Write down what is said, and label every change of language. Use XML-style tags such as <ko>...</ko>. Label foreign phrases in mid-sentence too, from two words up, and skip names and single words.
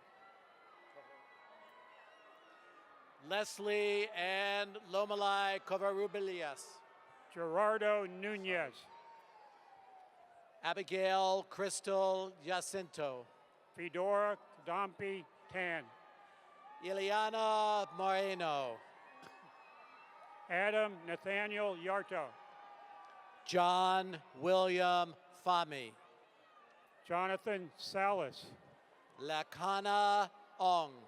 <en>Leslie and Lomalai Covarrubias. Gerardo Nunez. Abigail Crystal Jacinto. Fedora Dompi Tan. Ileana Moreno. Adam Nathaniel Yarto. John William Fami. Jonathan Salas. Lakana Ong.</en>